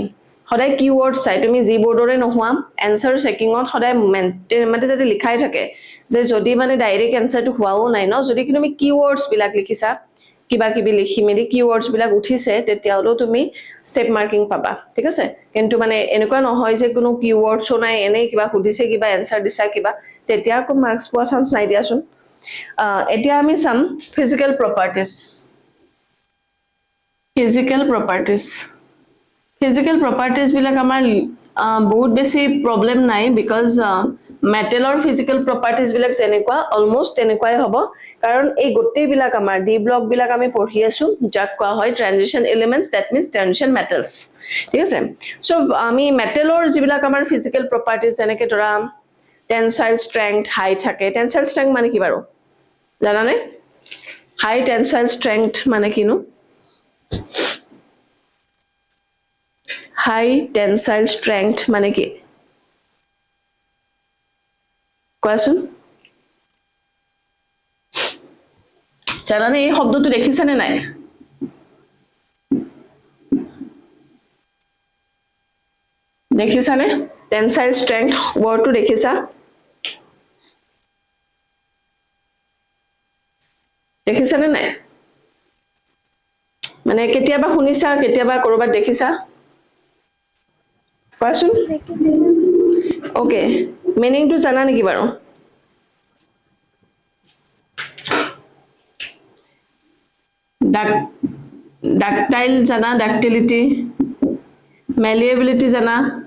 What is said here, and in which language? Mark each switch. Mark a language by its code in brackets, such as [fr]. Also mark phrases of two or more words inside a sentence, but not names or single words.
[as] মেইন সদায় কিৱৰ্ড চাই তুমি জি বৰ্ডৰে নোহোৱা এনসাৰ চেকিংত সদায় মানে যাতে লিখাই থাকে যে যদি মানে ডাইৰেক্ট এনসাৰটো হোৱাও নাই ন যদি তুমি কিৱৰ্ডছ বিলাক লিখিছা কিবা কিবি লিখি মেলি কিৱৰ্ডছ বিলাক উঠিছে তেতিয়াও তুমি [en] step marking [as] পাবা ঠিক আছে কিন্তু মানে এনেকুৱা নহয় যে কোনো কিৱৰ্ডছ নাই এনে কিবা সুধিছে কিবা এনসাৰ দিছা কিবা তেতিয়া কো মাৰ্কস পোৱা চান্স নাই দিয়াচোন এতিয়া আমি চাম [en] physical properties Physical properties [as] বিলাক আমাৰ বহুত বেছি প্ৰবলেম নাই because মেটেলৰ [en] physical properties [as] বিলাক যেনেকুৱা almost তেনেকুৱাই হ'ব কাৰণ এই গোটেই বিলাক আমাৰ [en] d block [as] বিলাক আমি পঢ়ি আছো যাক কোৱা হয় [en] transition elements that means transition metals [as] ঠিক আছে সো আমি মেটেলৰ যিবিলাক আমাৰ [en] physical properties [as] যেনেকে ধৰা [en] tensile strength high [as] থাকে [en] tensile strength [as] মানে কি বাৰু জানানে [en] high tensile strength [as] মানে কিনো [en] high tensile strength [as] মানে কি কোৱাচোন জানানে এই শব্দটো দেখিছানে নাই দেখিছানে [en] tensile strength [as] wordটো দেখিছা দেখিছানে নাই মানে কেতিয়াবা শুনিছা কেতিয়াবা কৰবাত দেখিছা কোৱাচোন ওকে মিনিংটো জানা নেকি বাৰু ডাক্টাইল জানা ডাক্টিলিটি malleability জানা